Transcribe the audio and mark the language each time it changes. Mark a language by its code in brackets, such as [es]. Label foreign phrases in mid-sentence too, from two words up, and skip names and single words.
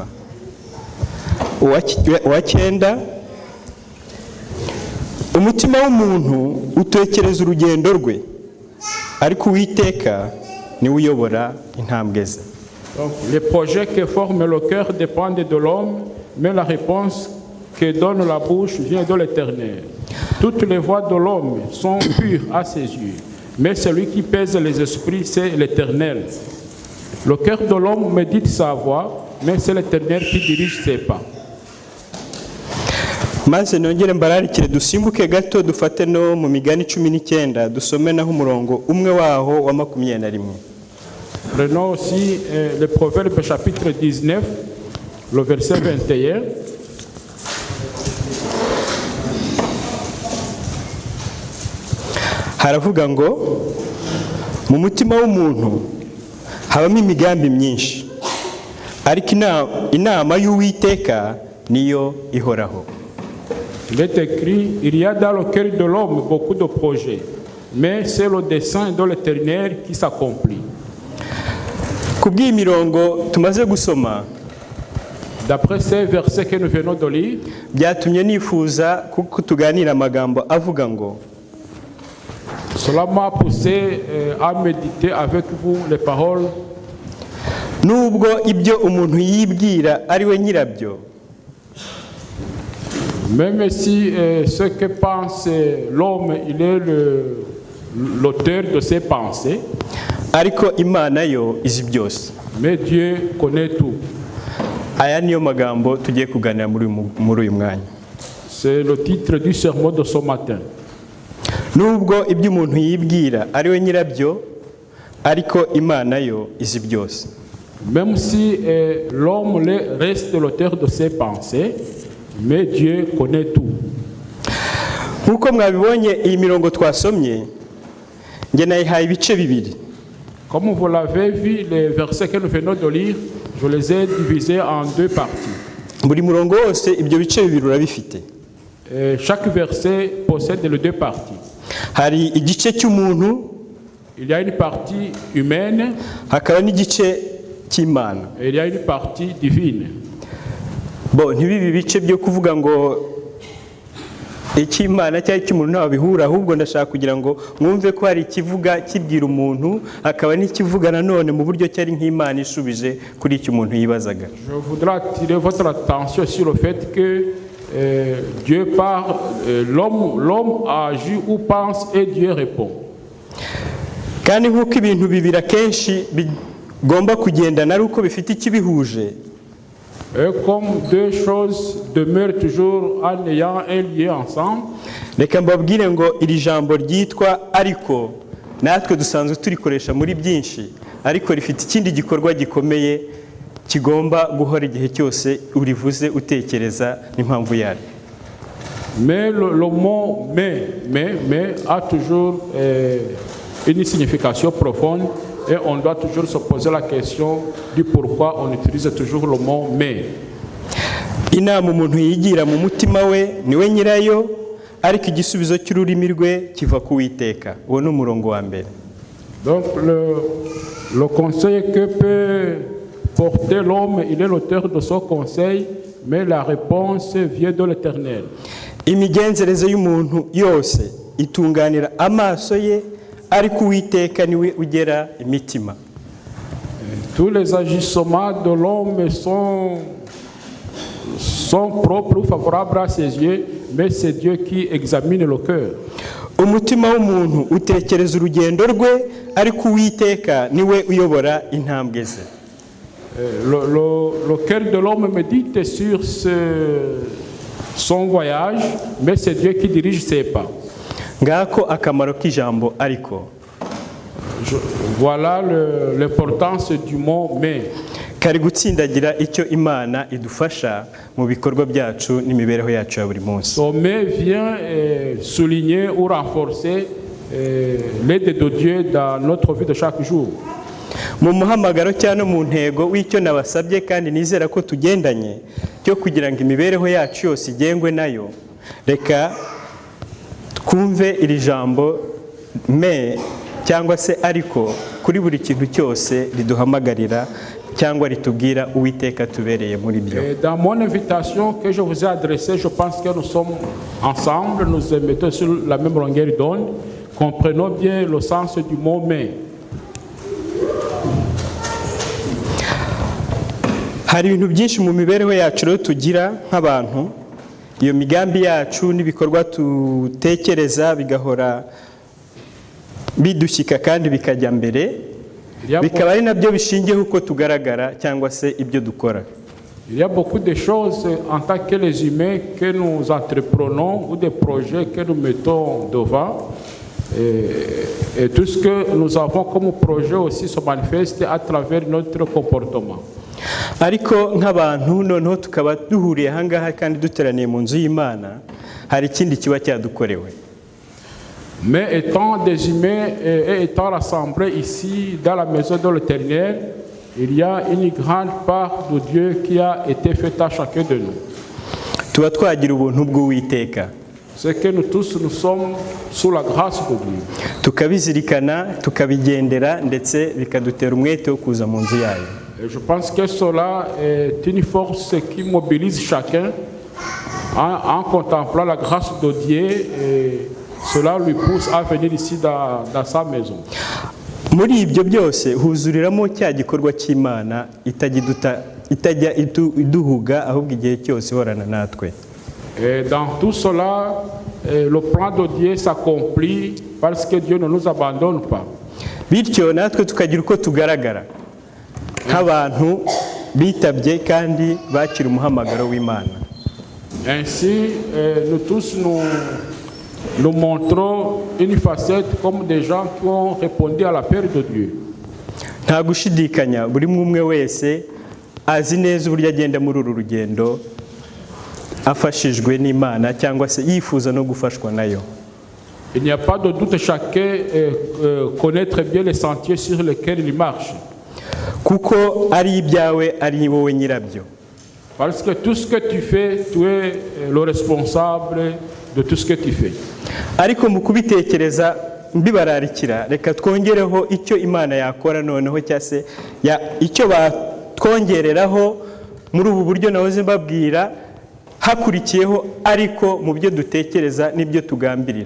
[rw] Uwa 9, umutima w'umuntu utekereza urugendo rwe, ariko Uwiteka niwe uyobora intambwe ze. [fr] Donc, les projets que forme le cœur dépendent de l'homme, mais la réponse que donne la bouche vient de l'Éternel. Toutes les voies de l'homme sont pures à ses yeux, mais celui qui pèse les esprits, c'est l'Éternel. Le cœur de l'homme médite sa voie, mais c'est l'Éternel qui dirige ses pas. [rw] Maze nongere mbararikire dusimbuke gato dufate no mu Migani 19 dusome naho umurongo umwe waho wa 21. [fr] Prenons aussi le Proverbe chapitre 19, le verset 21. [rw] Haravuga ngo mu mutima w'umuntu habamo imigambi myinshi, ariko inama y'Uwiteka niyo ihoraho. [fr] Il est écrit, il y a dans le cœur de l'homme beaucoup de projets, mais c'est le dessein de l'Éternel qui s'accomplit. [rw] Kubw'iyi mirongo tumaze gusoma, [fr] d'après ces versets que nous venons de lire, [rw] byatumye nifuza kuko tuganira amagambo avuga ngo [fr] cela m'a poussé à méditer avec vous les paroles. [rw] Nubwo ibyo umuntu yibwira ari we nyirabyo, [fr] même si ce que pense l'homme, il est l'auteur de ses pensées, [rw] ariko Imana yo izi byose. [fr] Mais Dieu connaît tout. [rw] Aya niyo magambo tugiye kuganira muri uyu mwanya. [fr] C'est le titre du sermon de ce matin. [rw] Nubwo ibyo umuntu yibwira ari we nyirabyo, ariko Imana yo izi byose. [fr] Même si l'homme reste l'auteur de ses pensées, mais Dieu connaît tout. [rw] Nkuko mwabibonye iyi mirongo twasomye, nge nayihaye ibice bibiri. [fr] Comme vous l'avez vu, les versets que nous venons de lire, je les ai divisés en 2 parties. [rw] Buri murongo wose ibyo bice bibiri urabifite. [fr] Chaque verset possède les 2 parties. [rw] Hari igice cy'umuntu, [fr] il y a une partie humaine, [rw] hakaba n'igice cy'Imana. [fr] Et il y a une partie divine. [rw] Bon, ntibibi bice byo kuvuga ngo icy'Imana cyangwa icy'umuntu ntaho bihura, ahubwo ndashaka kugira ngo mwumve ko hari ikivuga kibwira umuntu, hakaba n'ikivuga nanone mu buryo cyari nk'Imana ishubije kuri icyo umuntu yibazaga. [fr] Je voudrais attirer votre attention sur le fait que Dieu parle, l'homme agit ou pense et Dieu répond. [rw] Kandi nk'uko ibintu bibiri akenshi bigomba kugendana ari uko bifite ikibihuje. [fr] Et comme 2 choses demeurent toujours en ayant un lien ensemble, [rw] reka mbabwire ngo iri jambo ryitwa ariko natwe dusanzwe turikoresha muri byinshi, ariko rifite ikindi gikorwa gikomeye kigomba guhora igihe cyose urivuze utekereza n'impamvu yari. [fr] Mais le mot mais a toujours une signification profonde et on doit toujours se poser la question du pourquoi on utilise toujours le mot mais. [rw] Inama umuntu yigira mu mutima we niwe nyirayo ariko igisubizo cy'ururimi rwe kiva ku Uwiteka. Uwo ni umurongo wa mbere. [fr] Donc le conseil que peut porter l'homme, il est l'auteur de son conseil, mais la réponse vient de l'Éternel. [rw] Imigenzereze y'umuntu yose itunganira amaso ye ariko Uwiteka niwe ugera imitima. [fr] Tous les agissements de l'homme sont propres ou favorables à ses yeux, mais c'est Dieu qui examine le cœur. [rw] Umutima w'umuntu utekereza urugendo rwe ariko Uwiteka niwe uyobora intambwe ze. [fr] Le cœur de l'homme médite sur son voyage, mais c'est Dieu qui dirige ses pas. [rw] Ngako akamaro k'ijambo ariko. [fr] Voilà l'importance du mot mais. [rw] Kari gutsindagira icyo Imana idufasha mu bikorwa byacu n'imibereho yacu ya buri munsi. [fr] Ce mais vient souligner ou renforcer l'aide de Dieu dans notre vie de chaque jour. [rw] Mu muhamagaro cyane mu ntego w'icyo nabasabye kandi nizera ko tugendanye cyo kugira ngo imibereho yacu yose igengwe nayo, reka twumve iri jambo me cyangwa se ariko kuri buri kintu cyose riduhamagarira cyangwa ritubwira Uwiteka tubereye muri byo. [fr] Dans mon invitation que je vous ai adressée, je pense que nous sommes ensemble, nous émettons sur la même longueur d'onde. Comprenons bien le sens du mot mais. [rw] Hari ibintu byinshi mu mibereho yacu rero tugira nk'abantu, iyo migambi yacu n'ibikorwa tutekereza bigahora bidushyika kandi bikajya mbere, bikaba ari nabyo bishingiyeho uko tugaragara cyangwa se ibyo dukora. [fr] Il y a beaucoup de choses en tant que les humains que nous entreprenons ou des projets que nous mettons devant. Et tout ce que nous avons comme projet aussi se manifeste à travers notre comportement. [rw] Ariko nk'abantu noneho tukaba duhuriye ahangaha kandi duteraniye mu nzu y'Imana, hari ikindi kiba cyadukorewe. [fr] Mais étant des humains et étant rassemblés ici dans la maison de l'Éternel, il y a une grande part de Dieu qui a été faite à chacun de nous. [rw] Tuba twagira ubuntu bw'Uwiteka. [fr] C'est que nous tous nous sommes sous la grâce de Dieu. [rw] Tukabizirikana, tukabigendera ndetse bikadutera umwete wo kuza mu nzu yayo. [fr] Et je pense que cela est une force qui mobilise chacun en contemplant la grâce de Dieu et cela lui pousse à venir ici dans sa maison. [rw] Muri ibyo byose huzuriramo cya gikorwa cy'Imana itajya iduhuga ahubwo igihe cyose horana natwe. [fr] Et dans tout cela, le plan de Dieu s'accomplit parce que Dieu ne nous abandonne pas. [rw] Bityo natwe tukagira uko tugaragara nk'abantu bitabye kandi bakira umuhamagaro w'Imana. [fr] Ainsi, nous tous nous montrons une facette comme des gens qui ont répondu à l'appel de Dieu. [rw] Nta gushidikanya buri umwe wese azi neza uburyo agenda muri uru rugendo afashijwe n'Imana cyangwa se yifuza no gufashwa nayo. [fr] Il n'y a pas de doute, chacun connaît très bien les sentiers sur lesquels il marche. [rw] Kuko ari ibyawe ari wowe nyirabyo. [fr] Parce que tout ce que tu fais, tu es le responsable de tout ce que tu fais. [rw] Ariko mu kubitekereza mbibararikira reka twongereho icyo Imana yakora noneho cyase icyo batwongereraho muri ubu buryo nahoze mbabwira hakurikiyeho ariko mu byo dutekereza n'ibyo tugambirira.